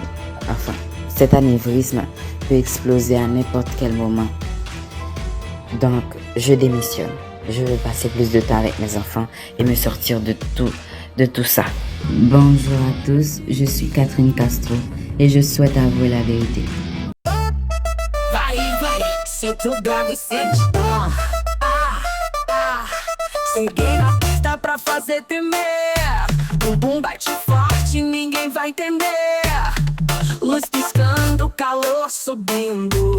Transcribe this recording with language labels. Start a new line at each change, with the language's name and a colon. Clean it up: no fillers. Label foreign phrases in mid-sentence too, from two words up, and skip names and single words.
French: Enfin, cet anévrisme peut exploser à n'importe quel moment. Donc, je démissionne. Je veux passer plus de temps avec mes enfants et me sortir de tout ça. Bonjour à tous, je suis Catherine Castro et je souhaite avouer la vérité.
Portuguese: Vai, senta o grave e sente. Cheguei na pista pra fazer temer. Bumbum bate forte, ninguém vai entender. Luz piscando, calor subindo.